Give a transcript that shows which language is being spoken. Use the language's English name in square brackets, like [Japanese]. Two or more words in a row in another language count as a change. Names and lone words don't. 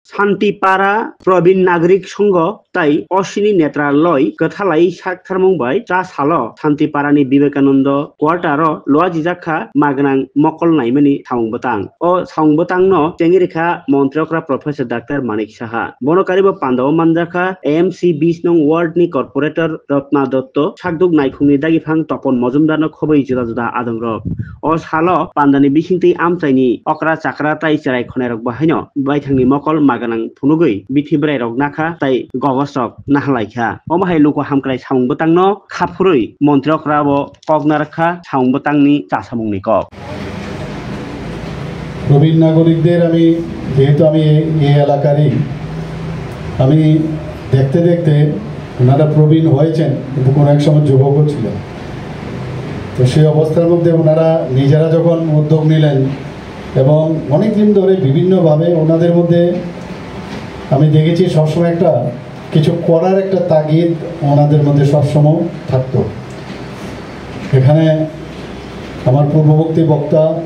[Bangla] শান্তিপাড়া প্রবীণ নাগরিক সংঘ তাই অশ্বিনী নেত্রালয় [Kok Borok] গথালাই সাকথারমंबाय चा सालो शान्तिपारानि विवेकानंद क्वार्टार लोआ जिजाखा मागनां मकलनायमनि सावंबतां ओ सावंबतांनो चेंगिरिखा मन्त्रियकरा प्रोफेसर डाक्टर मानिक साहा बनकारिबो पान्दाव मानजाखा एएमसी 20 नं वार्डनि कर्पोरेटर रत्ना दत्त साकदुक नायखुंनि दागिफां तपन मजुमदारनो खबै जुदा जुदा आदंरक ओ सालो पान्दानि बिसिंति आमचाइनि अक्रा चाक्रा ताइ चेराय खनायरक बाहायनो बायथांनि मकल मागनां फुनुगै बिथिब्राय रक नाखा ताइ गगसक नाहलायखा अमाहाय लुको हामक्राय सावंबतांनो खाफुरै मन्त्रियकराबो कगनारखा सावंबतांनि चासामुंनि कक [Bangla] প্রবীণ নাগরিকদের আমি যেহেতু আমি এই এলাকারই আমি দেখতে দেখতে ওনারা প্রবীণ হয়েছেন কিন্তু কোনো এক সময় যুবকও ছিলেন তো সেই অবস্থার মধ্যে ওনারা নিজেরা যখন উদ্যোগ নিলেন এবং অনেক দিন ধরে বিভিন্নভাবে ওনাদের মধ্যে আমি দেখেছি সবসময় একটা কিছু করার একটা তাগিদ ওনাদের মধ্যে সবসময় থাকতো এখানে আমার পূর্ববর্তী বক্তা